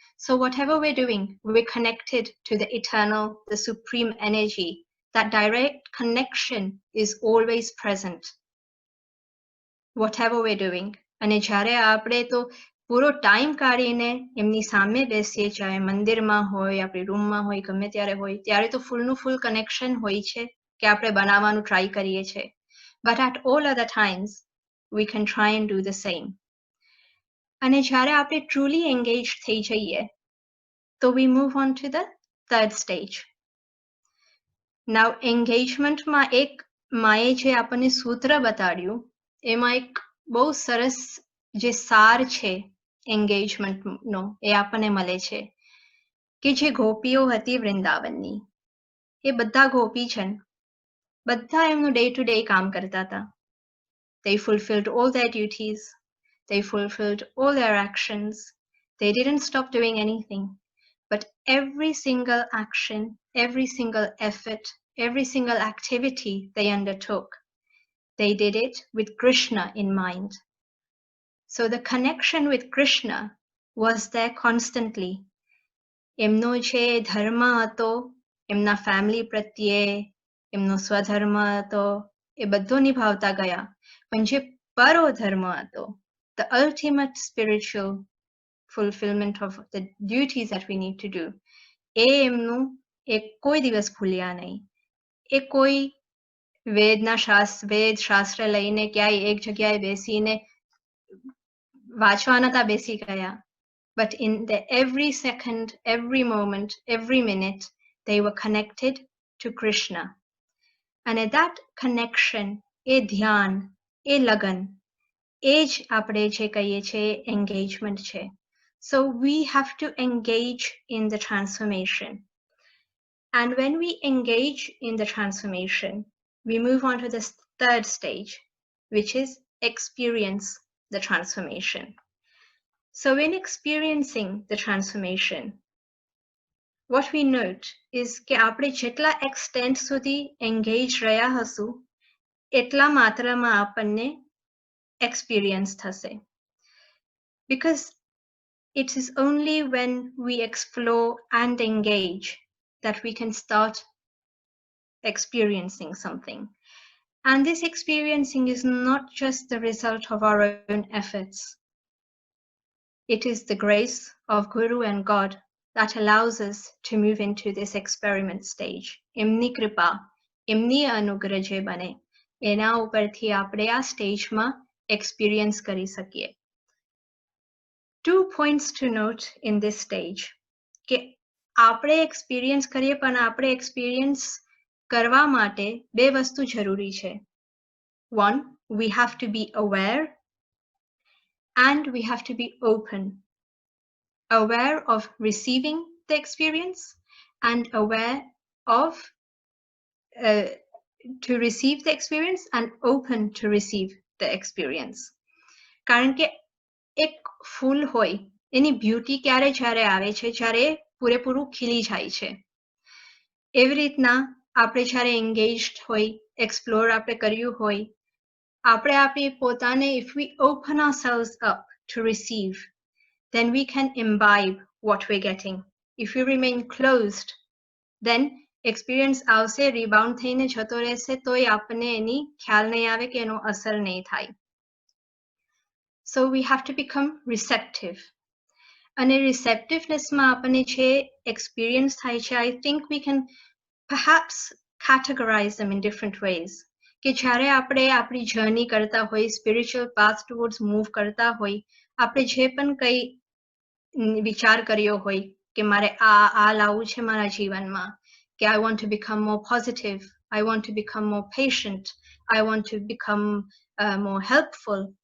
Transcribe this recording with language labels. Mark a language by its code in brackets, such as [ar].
[en] So whatever we're doing, we're connected to the eternal, the supreme energy. That direct connection is always present. Whatever we're doing. [gu] અને જ્યારે આપણે તો પૂરો time કાઢીને એમની સામે બેસીએ, ચાહે મંદિરમાં હોય, આપણી રૂમમાં હોય, ગમે ત્યારે હોય, ત્યારે તો ફૂલનું ફૂલ કનેક્શન હોય છે કે આપણે બનાવવાનું ટ્રાય કરીએ છીએ. [en] But at all other times, we can try and do the same. [gu] અને જ્યારે આપણે truly engaged થઈ જઈએ, [en] so we move on to the third stage. [gu] Now, engagementમાં એક માએ જે આપણને સૂત્ર બતાડ્યું, એમાં એક બહુ સરસ જે સાર છે એન્ગેજમેન્ટનો, એ આપણને મળે છે કે જે ગોપીઓ હતી વૃંદાવનની, એ બધા ગોપીજન, બધા એમનું ડે ટુ ડે કામ કરતા હતા. [en] They fulfilled all their duties. They fulfilled all their actions. They didn't stop doing anything. But every single action, every single effort, every single activity they undertook, they did it with Krishna in mind. So the connection with Krishna was there constantly. [gu] એમનો જે ધર્મ હતો, એમના family પ્રત્યે, એમનો સ્વધર્મ હતો, એ બધો નિભાવતા ગયા. પણ જે પરો ધર્મ હતો, [en] the ultimate spiritual fulfillment of the duties that we need to do, [gu] એ એમનું એ કોઈ દિવસ ભૂલ્યા નહીં. એ કોઈ વેદ શાસ્ત્ર લઈને ક્યાંય એક જગ્યાએ બેસીને વાંચવા નતા બેસી ગયા. [en] But in every second, every moment, every minute, they were connected to Krishna. And that connection, [gu] એ ધ્યાન, એ લગન, એ જ આપણે જે કહીએ છીએ engagement છે. [en] So we have to engage in the transformation. And when we engage in the transformation, we move on to the third stage, which is experience the transformation. So in experiencing the transformation, what we note is [gu] કે આપણે જેટલા extent સુધી engage રહ્યા હશું, એટલા માત્રામાં આપણને experience થશે. [en] Because it is only when we explore and engage that we can start experiencing something. And this experiencing is not just the result of our own efforts. It is the grace of Guru and God that allows us to move into this experiment stage. [gu] એમની કૃપા, એમની અનુગ્રહ જે બને, એના ઉપરથી આપણે આ સ્ટેજમાં experience કરી શકીએ. [en] 2 points to note in this stage. [gu] કે આપણે experience કરીએ, પણ આપણે experience કરવા માટે બે વસ્તુ જરૂરી છે. [en] One, we have to be aware and we have to be open. Aware of receiving the experience and aware of to receive the experience and open to receive the experience. [gu] કારણ કે એક ફૂલ હોય, એની બ્યુટી ક્યારે જ્યારે આવે છે, જ્યારે પૂરેપૂરું ખીલી જાય છે. એવી રીતના આપણે જ્યારે engaged હોય, explore આપણે કર્યું હોય, આપણે આપણી પોતાને, [en] if we open ourselves up to receive, then we can imbibe what we're getting. If we remain closed, [gu] then experience આવશે, rebound થઈને જતો રહેશે, તોય આપણને એની ખ્યાલ નહીં આવે કે એનો અસર નહીં થાય. [en] So we have to become receptive. [gu] અને receptivenessમાં આપણને જે experience થાય છે, [en] I think we can perhaps categorize them in different ways. [gu] કે જ્યારે આપણે આપણી journey કરતા હોય, spiritual path towards move કરતા હોય, આપણે જે પણ કંઈ વિચાર કર્યો હોય કે મારે આ લાવવું છે મારા જીવનમાં, કે [en] I want to become more positive, I want to become more patient, I want to become more helpful.